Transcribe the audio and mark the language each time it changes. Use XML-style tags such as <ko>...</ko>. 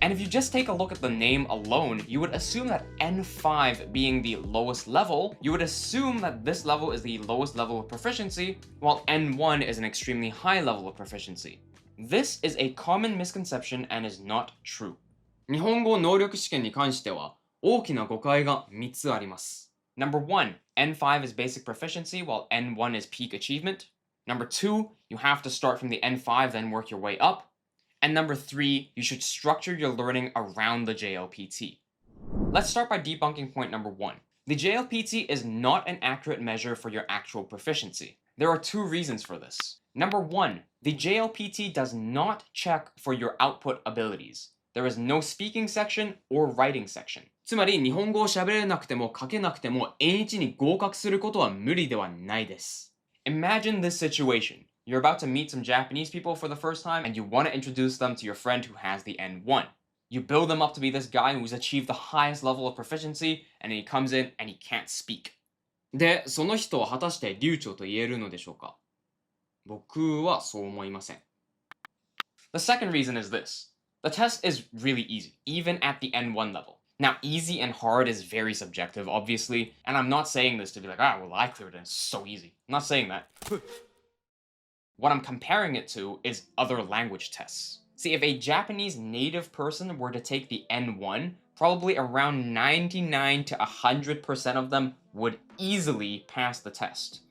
<en>And if you just take a look at the name alone, you would assume that N5 being the lowest level, you would assume that this level is the lowest level of proficiency, while N1 is an extremely high level of proficiency. This is a common misconception and is not true.</en> <ja>日本語能力試験に関しては大きな誤解が3つあります。</ja> <en>Number 1, N5 is basic proficiency while N1 is peak achievement. Number 2, you have to start from the N5 then work your way up. And number 3, you should structure your learning around the JLPT. Let's start by debunking point number 1. The JLPT is not an accurate measure for your actual proficiency. There are 2 reasons for this. Number 1, the JLPT does not check for your output abilities. There is no speaking section or writing section.</en> <ja>つまり日本語を喋れなくても書けなくても N1 に合格することは無理ではないです。</ja> <en>Imagine this situation. You're about to meet some Japanese people for the first time and you want to introduce them to your friend who has the N1. You build them up to be this guy who's achieved the highest level of proficiency and he comes in and he can't speak.</en> <ja>で、その人は果たして流暢と言えるのでしょうか？僕はそう思いません。</ja> <en>The second reason is this. The test is really easy, even at the N1 level. Now, easy and hard is very subjective, obviously, and I'm not saying this to be like, well, I cleared it, it's so easy. I'm not saying that. What I'm comparing it to is other language tests. See, if a Japanese native person were to take the N1, probably around 99 to 100% of them would easily pass the test.</en>